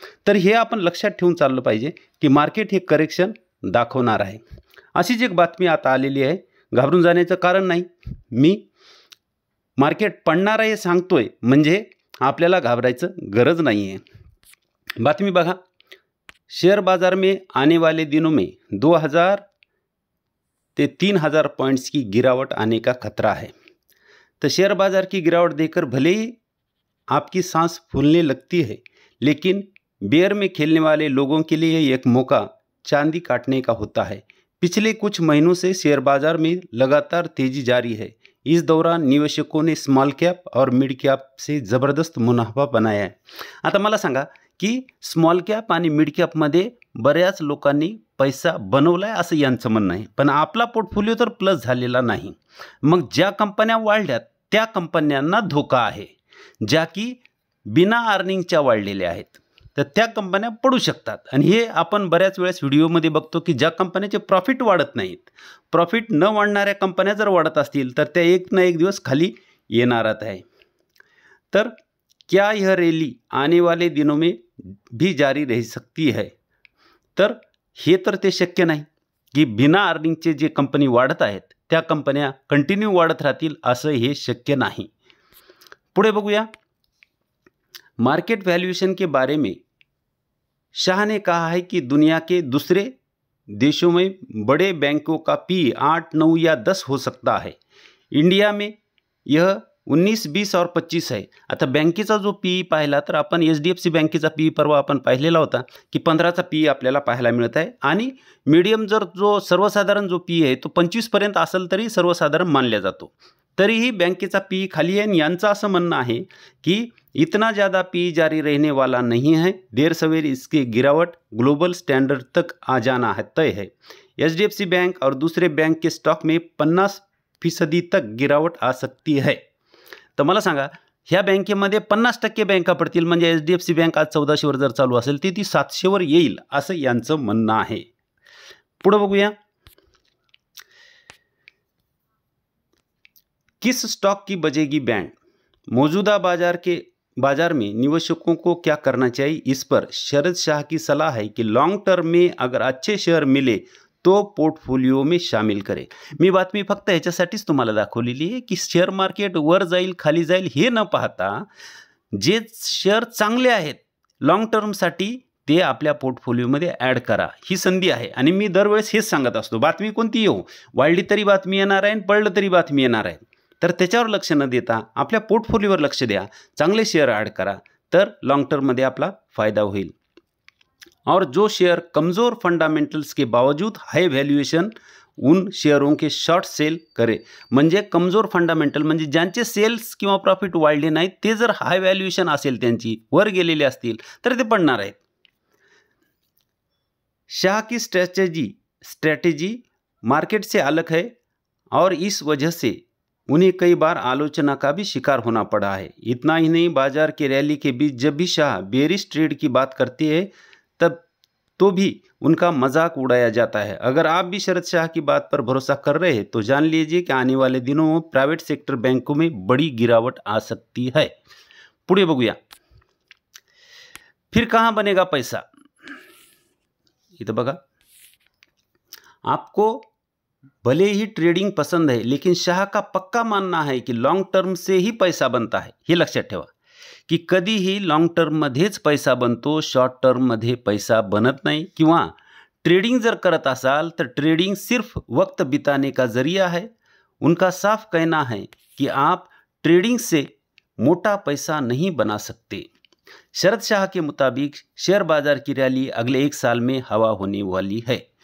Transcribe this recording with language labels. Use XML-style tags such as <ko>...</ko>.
<mr>तर हे आपण लक्षात ठेवून चाललं पाहिजे की मार्केट हे करेक्शन दाखवणार आहे. अशीच एक बातमी आता आलेली आहे. घाबरून जाण्याचं कारण नाही. मी मार्केट पडणार आहे सांगतोय म्हणजे आपल्याला घाबरायचं गरज नाही आहे. बातमी बघा.</mr> <hi>शेयर बाजार में आने वाले दिनों में 2000 से 3000 पॉइंट्स की गिरावट आने का खतरा है. तो शेयर बाजार की गिरावट देखकर भले ही आपकी सांस फूलने लगती है, लेकिन बेयर में खेलने वाले लोगों के लिए एक मौका चांदी काटने का होता है. पिछले कुछ महीनों से शेयर बाजार में लगातार तेजी जारी है. इस दौरान निवेशकों ने स्मॉल कैप और मिड कैप से ज़बरदस्त मुनाफा बनाया है.</hi> <mr>आता मला सांगा की स्मॉल कॅप आणि मिड कॅपमध्ये बऱ्याच लोकांनी पैसा बनवला आहे असं यांचं म्हणणं आहे. पण आपला पोर्टफोलिओ तर प्लस झालेला नाही. मग ज्या कंपन्या वाढल्यात त्या कंपन्यांना धोका आहे. ज्या की बिना अर्निंगच्या वाढलेल्या आहेत तर त्या कंपन्या पडू शकतात. आणि हे आपण बऱ्याच वेळेस व्हिडिओमध्ये बघतो की ज्या कंपन्याचे प्रॉफिट वाढत नाहीत, प्रॉफिट न वाढणाऱ्या कंपन्या जर वाढत असतील तर त्या एक ना एक दिवस खाली येणारच आहे. तर</mr> <hi>क्या यह रैली आने वाले दिनों में भी जारी रह सकती है.</hi> <mr>तर हे तर ते शक्य नाही की बिना अर्निंगचे जे कंपनी वाढत आहेत त्या कंपन्या कंटिन्यू वाढत राहतील, असं हे शक्य नाही. पुढे बघूया.</mr> <hi>मार्केट वैल्यूएशन के बारे में शाह ने कहा है कि दुनिया के दूसरे देशों में बड़े बैंकों का पी 8, 9 या 10 हो सकता है. इंडिया में यह 19, 20 और 25</hi> <mr>आहे. आता बँकेचा जो पी पाहिला तर आपण HDFC बँकेचा पी परवा आपण पाहिलेला होता की 15चा पी आपल्याला पाहायला मिळत आहे. आणि मीडियम जर जो सर्वसाधारण जो पी आहे तो 25 पर्यंत असेल तरी सर्वसाधारण मानला जातो. तरीही बँकेचा पी खाली आहे. यांचं असं म्हणणं आहे की</mr> <hi>इतना ज़्यादा पी जारी रहने वाला नहीं है. देर सवेर इसकी गिरावट ग्लोबल स्टैंडर्ड तक आ जाना है तय है. HDFC बैंक और दूसरे बैंक के स्टॉक में 50% तक गिरावट आ सकती है.</hi> <mr>तर मला सांगा, ह्या बँकेमध्ये 50% बँका पडतील म्हणजे HDFC बँक आज 1400 वर जर चालू असेल ती 700 वर येईल असं यांचं म्हणणं आहे. पुढे बघूया.</mr> <hi>किस स्टॉक की बजेगी बैंड. मौजूदा बाजार में निवेशकों को क्या करना चाहिए, इस पर शरद शाह की सलाह है कि लॉन्ग टर्म में अगर अच्छे शेयर मिले तो पोर्टफोलिओ में शामिल करें.</hi> <mr>मी बातमी फक्त ह्याच्यासाठीच तुम्हाला दाखवलेली आहे की शेअर मार्केट वर जाईल खाली जाईल हे न पाहता जे शेअर चांगले आहेत लॉन्ग टर्मसाठी ते आपल्या पोर्टफोलिओमध्ये ॲड करा. ही संधी आहे. आणि मी दरवेळेस हेच सांगत असतो, बातमी कोणती येऊ, वाढली तरी बातमी येणार आहे, पडलं तरी बातमी येणार आहे. तर त्याच्यावर लक्ष न देता आपल्या पोर्टफोलिओवर लक्ष द्या, चांगले शेअर ॲड करा, तर लॉन्ग टर्ममध्ये आपला फायदा होईल.</mr> <hi>और जो शेयर कमज़ोर फंडामेंटल्स के बावजूद हाई वैल्यूएशन उन शेयरों के शॉर्ट सेल करे.</hi> <mr>म्हणजे कमजोर फंडामेंटल म्हणजे ज्यांचे सेल्स किंवा प्रॉफिट वाढले नाहीत ते जर हाय वैल्यूएशन असेल त्यांची वर गेलेले असतील तर ते पडणार आहेत.</mr> <hi>शाह की स्ट्रैटेजी मार्केट से अलग है और इस वजह से उन्हें कई बार आलोचना का भी शिकार होना पड़ा है. इतना ही नहीं, बाजार के रैली के बीच जब भी शाह बेरिश ट्रेड की बात करते हैं तब तो भी उनका मजाक उड़ाया जाता है. अगर आप भी शरद शाह की बात पर भरोसा कर रहे हैं तो जान लीजिए कि आने वाले दिनों में प्राइवेट सेक्टर बैंकों में बड़ी गिरावट आ सकती है.</hi> <mr>पुढे बघूया.</mr> <hi>फिर कहाँ बनेगा पैसा.</hi> <mr>इथं बघा.</mr> <hi>आपको भले ही ट्रेडिंग पसंद है लेकिन शाह का पक्का मानना है कि लॉन्ग टर्म से ही पैसा बनता है.</hi> <mr>हे लक्षात ठेवा की कधीही लॉंग टर्ममध्येच पैसा बनतो, शॉर्ट टर्ममध्ये पैसा बनत नाही। किंवा ट्रेडिंग जर करत असाल तर</mr> <hi>ट्रेडिंग सिर्फ वक्त बिताने का जरिया है। उनका साफ कहना है कि आप ट्रेडिंग से मोटा पैसा नहीं बना सकते। शरद शाह के मुताबिक शेयर बाजार की रॅली अगले 1 साल में हवा होने वाली है।</hi>